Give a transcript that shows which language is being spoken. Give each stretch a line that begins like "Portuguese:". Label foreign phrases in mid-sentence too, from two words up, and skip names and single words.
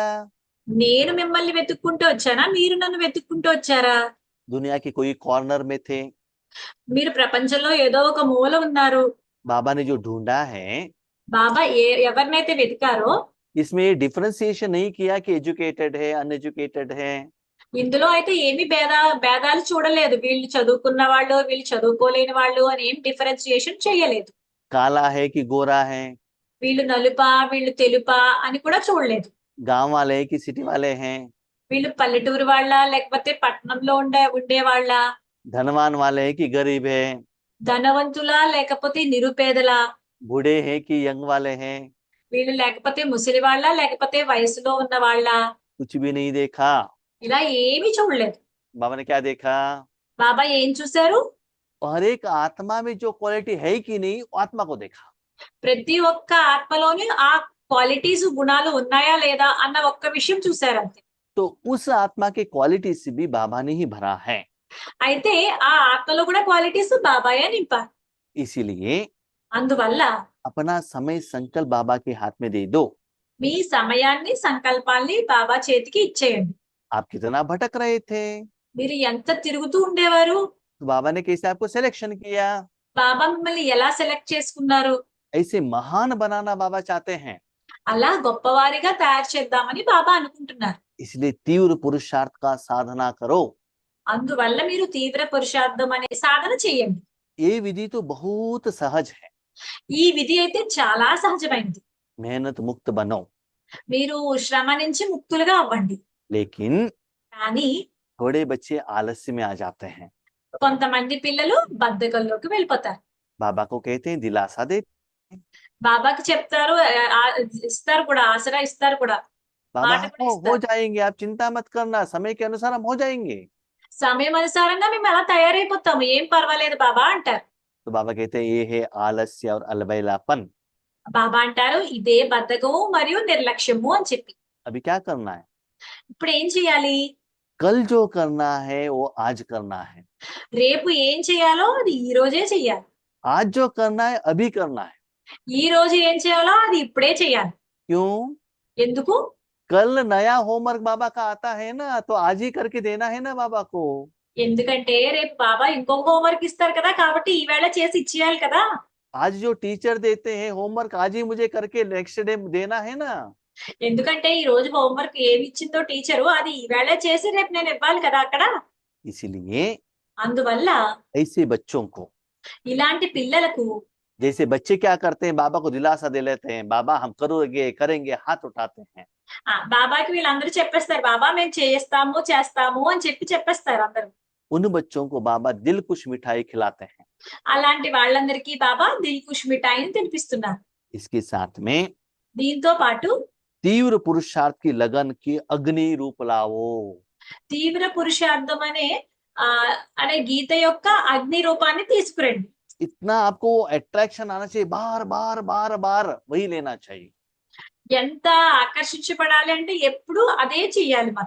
Telugu: నేను మిమ్మల్ని వెతుక్కుంటూ వచ్చానా, మీరు నన్ను వెతుక్కుంటూ వచ్చారా?
Hindi: दुनिया के कोई कॉर्नर में थे,
Telugu: మీరు ప్రపంచంలో ఏదో ఒక మూల ఉన్నారు.
Hindi: बाबा ने जो ढूंढा है
Telugu: బాబా ఎవరినైతే వెతికారో
Hindi: इसमें डिफरेंशिएशन नहीं किया कि एजुकेटेड है, अनएजुकेटेड है।
Telugu: ఇందులో అయితే ఏమి భేదాలు చూడలేదు. వీళ్ళు చదువుకున్న వాళ్ళు, వీళ్ళు చదువుకోలేని వాళ్ళు అని ఏం డిఫరెన్షియేషన్ చేయలేదు.
Hindi: काला है कि गोरा है,
Telugu: వీళ్ళు నలుపా, వీళ్ళు తెలుపా అని కూడా చూడలేదు.
Hindi: गांव वाले हैं कि सिटी वाले हैं,
Telugu: వీళ్ళు పల్లెటూరు వాళ్ళ లేకపోతే పట్టణంలో ఉండే వాళ్ళ,
Hindi: धनवान वाले हैं कि गरीब है,
Telugu: ధనవంతులా లేకపోతే నిరుపేదలా,
Hindi: बूढ़े हैं कि यंग वाले हैं।
Telugu: వీళ్ళు లేకపోతే ముసలి వాళ్ళ లేకపోతే వయసులో ఉన్న వాళ్ళ,
Hindi: कुछ भी नहीं देखा।
Telugu: ఇలా ఏమీ చూడలేదు.
Hindi: बाबा ने क्या देखा?
Telugu: బాబా ఏం చూశారు?
Hindi: और एक आत्मा में जो क्वालिटी है कि नहीं, वो आत्मा को देखा।
Telugu: ప్రతి ఒక్క ఆత్మలోని ఆ క్వాలిటీస్ గుణాలు ఉన్నాయా లేదా అన్న ఒక్క విషయం చూశారు అంతే.
Hindi: तो उस आत्मा के क्वालिटी से भी बाबा ने ही भरा है।
Telugu: అయితే ఆ ఆత్మలో కూడా క్వాలిటీస్ బాబాయే నింపారు.
Hindi: इसीलिए
Telugu: అందువల్ల
Hindi: अपना समय संकल्प बाबा के हाथ में दे दो।
Telugu: మీ సమయాన్ని సంకల్పాల్ని బాబా చేతికి ఇచ్చేయండి.
Hindi: आप कितना भटक रहे थे,
Telugu: మీరు ఎంత తిరుగుతూ ఉండేవారు,
Hindi: तो बाबा ने कैसे आपको सिलेक्शन किया।
Telugu: బాబా మిమ్మల్ని ఎలా సెలెక్ట్ చేసుకున్నారు,
Hindi: ऐसे महान बनाना बाबा चाहते हैं।
Telugu: అలా గొప్పవారిగా తయారు చేద్దామని బాబా అనుకుంటున్నారు.
Hindi: इसलिए तीव्र पुरुषार्थ का साधना करो।
Telugu: అందువల్ల మీరు తీవ్ర పురుషార్థం అనే సాధన చేయండి.
Hindi: ये विधि तो बहुत सहज है।
Telugu: ఈ విధి అయితే చాలా సహజమైనది.
Hindi: मेहनत मुक्त बनो।
Telugu: మీరు శ్రమ నుంచి ముక్తులుగా అవ్వండి.
Hindi: लेकिन
Telugu: కానీ
Hindi: थोड़े बच्चे आलस्य में आ जाते हैं।
Telugu: కొంతమంది పిల్లలు బద్ధకంలోకి వెళ్ళిపోతారు.
Hindi: बाबा को कहते हैं, दिलासा दे।
Telugu: బాబాకి చెప్తారు, ఇస్తారు కూడా, ఆసరా ఇస్తారు కూడా,
Hindi: बाबा
Telugu: మాట కూడా
Hindi: हो
Telugu: ఇస్తారు.
Hindi: जाएंगे, आप चिंता मत करना, समय के अनुसार हम हो जाएंगे।
Telugu: సమయం అనుసారంగా మేము అలా తయారైపోతాము, ఏం పర్వాలేదు బాబా అంటారు.
Hindi: तो बाबा कहते हैं, ये है आलस्य और अलबेलापन।
Telugu: బాబా అంటారు, ఇదే బద్ధకము మరియు నిర్లక్ష్యము అని చెప్పి.
Hindi: अभी क्या करना है?
Telugu: ఇప్పుడు ఏం చేయాలి?
Hindi: कल जो करना है वो आज करना है।
Telugu: రేపు ఏం చేయాలో అది ఈ రోజే చెయ్యాలి.
Hindi: आज जो करना है अभी करना है।
Telugu: ఈ రోజు ఏం చేయాలో అది ఇప్పుడే చేయాలి.
Hindi: क्यों?
Telugu: ఎందుకు?
Hindi: कल नया होमवर्क बाबा का आता है ना, तो आज ही करके देना है ना बाबा को।
Telugu: ఎందుకంటే రేపు బాబా ఇంకొక హోంవర్క్ ఇస్తారు కదా, కాబట్టి ఈవేళ చేసి ఇచ్చేయాలి కదా.
Hindi: आज जो टीचर देते हैं होमवर्क, आज ही मुझे करके
English: next day
Hindi: देना है ना।
Telugu: ఎందుకంటే ఈ రోజు హోంవర్క్ ఏమి ఇచ్చిందో టీచరు, అది ఈవేళ చేసి రేపు నేను ఇవ్వాలి కదా అక్కడ.
Hindi: इसलिए
Telugu: అందువల్ల
Hindi: ऐसे बच्चों को,
Telugu: ఇలాంటి పిల్లలకు
Hindi: जैसे बच्चे क्या करते हैं, बाबा को दिलासा दे लेते हैं, बाबा हम करोगे करेंगे, हाथ उठाते हैं।
Telugu: బాబాకి వీళ్ళందరూ చెప్పేస్తారు, బాబా మేము చేస్తాము అని చెప్పేస్తారు అందరూ.
Hindi: उन बच्चों को बाबा दिल कुछ मिठाई खिलाते हैं।
Telugu: అలాంటి వాళ్ళందరికీ బాబా
Hindi: दिल खुश
Telugu: మిఠాయిని తినిపిస్తున్నారు.
Hindi: इसके साथ में
Telugu: దీంతో పాటు
Hindi: तीव्र पुरुषार्थ की लगन की अग्नि रूप लाओ।
Telugu: తీవ్ర పురుషార్థం అనే గీత యొక్క అగ్ని రూపాన్ని తీసుకురండి.
Hindi: इतना आपको अट्रैक्शन आना चाहिए, बार बार बार बार वही लेना चाहिए।
Telugu: ఎంత ఆకర్షించబడాలి అంటే ఎప్పుడు అదే చెయ్యాలి మనం.